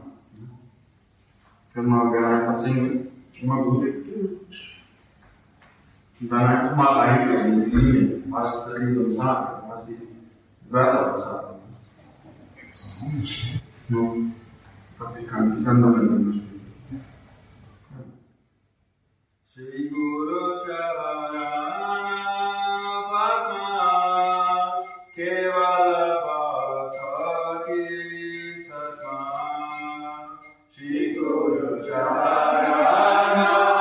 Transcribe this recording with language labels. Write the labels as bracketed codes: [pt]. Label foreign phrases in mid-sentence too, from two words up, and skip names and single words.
[de] Können wir gerne einfach singen, immer gut. Und dann einfach mal reingehen in die Linie, was das Lied uns sagt, was die Wörter uns sagen. Ich kann damit spielen. [bn] শ্রী গুরু চরণ পদ্ম কেবল ভক্ত কি সত্ম শ্রী গুরু চরণ